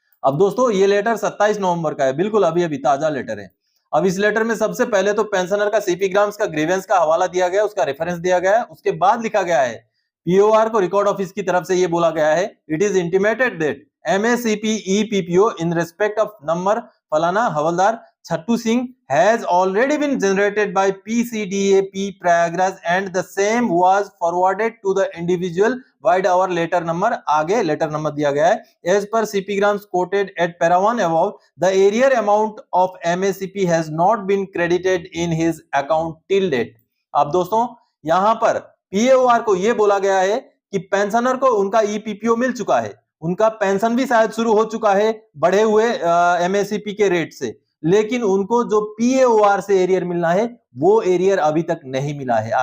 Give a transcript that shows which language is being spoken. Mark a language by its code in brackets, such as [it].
[hi] अब दोस्तों ये लेटर 27 नवंबर का है, बिल्कुल अभी अभी ताजा लेटर है। अब इस लेटर में सबसे पहले तो पेंशनर का सीपी ग्राम्स का ग्रीवेंस का हवाला दिया गया है, उसका रेफरेंस दिया गया है। उसके बाद लिखा गया है, पीओआर को रिकॉर्ड ऑफिस की तरफ से ये बोला गया है, [en] it is intimated that MSCP EPPO in respect of number [hi] फलाना हवलदार [en] Chattu Singh has already been generated by PCDAP Prayagraj and the same was forwarded to the individual via our letter number. [hi] आगे letter number दिया गया है. [en] As per CPgrams quoted at para 1 above, the arrear amount of MACP has not been credited in his account till date. [hi] अब दोस्तों यहां पर PAOR को यह बोला गया है कि पेंशनर को उनका EPPO मिल चुका है, उनका पेंशन भी शायद शुरू हो चुका है बढ़े हुए MACP के रेट से, लेकिन उनको जो PAOR से एरियर मिलना है वो एरियर अभी तक नहीं मिला है.